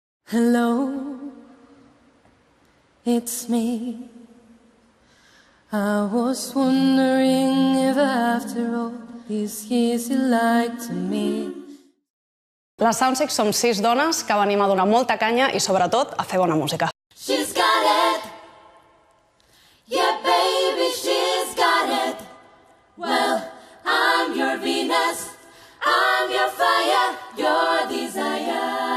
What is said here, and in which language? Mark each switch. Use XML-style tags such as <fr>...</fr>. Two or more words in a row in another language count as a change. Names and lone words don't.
<en>Hello, it's me. I was wondering if after all these years you liked me.</en> <ca>Les Soundcheck som 6 dones que venim a donar molta canya i, sobretot, a fer bona música.</ca> <en>She's got it. Yeah, baby, she's got it. Well, I'm your Venus. I'm your fire, your desire.</en>